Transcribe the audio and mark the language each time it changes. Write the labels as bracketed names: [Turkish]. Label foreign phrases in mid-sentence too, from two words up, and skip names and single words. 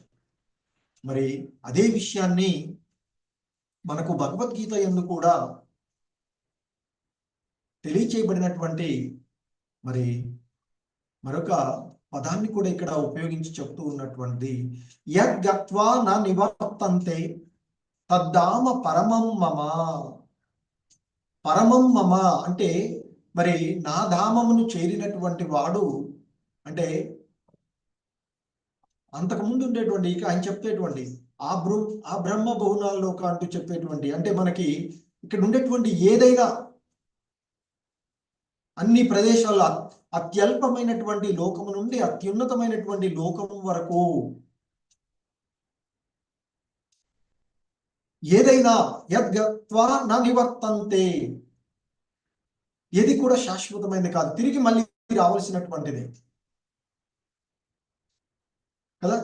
[Telugu] మరి అదే విషయాన్ని మనకు భగవద్గీత యందు కూడా తెలియచేయబడినటువంటి మరి మరొక పదాన్ని కూడా ఇక్కడ ఉపయోగించి చెప్తూ ఉన్నటువంటి [Sanskrit] యద్గత్వా న నివర్తంతే తద్ధామ పరమం మమ. పరమం మమ [Telugu] అంటే మరి నా ధామమును చేరినటువంటి వాడు, అంటే అంతకుముందు ఉండేటువంటి ఇక ఆయన చెప్పేటువంటి ఆ [Sanskrit] బ్రహ్మ బహునాల్లోక [Telugu] అంటూ చెప్పేటువంటి, అంటే మనకి ఇక్కడ ఉండేటువంటి ఏదైనా అన్ని ప్రదేశాల్లో అత్యల్పమైనటువంటి లోకము నుండి అత్యున్నతమైనటువంటి లోకము వరకు ఏదైనా [Sanskrit] యద్గత్వా న నివర్తంతే, [Telugu] ఏది కూడా శాశ్వతమైనది కాదు, తిరిగి మళ్ళీ రావాల్సినటువంటిది కదా.